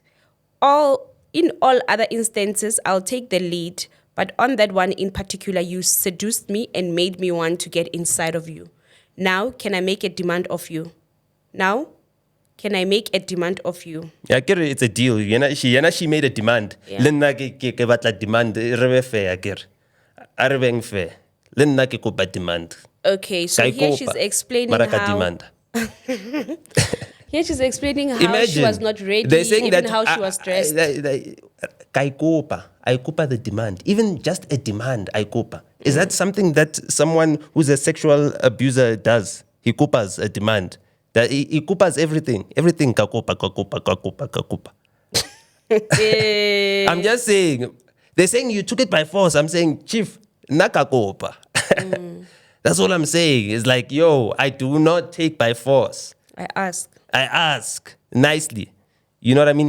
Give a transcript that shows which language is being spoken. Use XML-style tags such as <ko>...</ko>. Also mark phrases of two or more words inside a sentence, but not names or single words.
<en>In all other instances, I'll take the lead. But on that one in particular, you seduced me and made me want to get inside of you. Now, can I make a demand of you? Yeah, Akere, it's a deal. She made a demand.</en> <tn>Lenna ke batla demand re fair akere. Arebeng fair. Lenna ke kopa demand.</tn> <en>Okay, so here she's explaining Here she's explaining how she was not ready, they're saying even that, how she was dressed. I kopa the demand. Even just a demand, I kopa. Is that something that someone who's a sexual abuser does? He kopas a demand. That he kopas everything.</en> <tn>Everything ka kopa.</tn> <en>I'm just saying. They're saying you took it by force. I'm saying, Chief,</en> <tn>naka kopa.</tn> <en>That's all I'm saying. It's like, yo, I do not take by force. I ask nicely. You know what I mean?</en>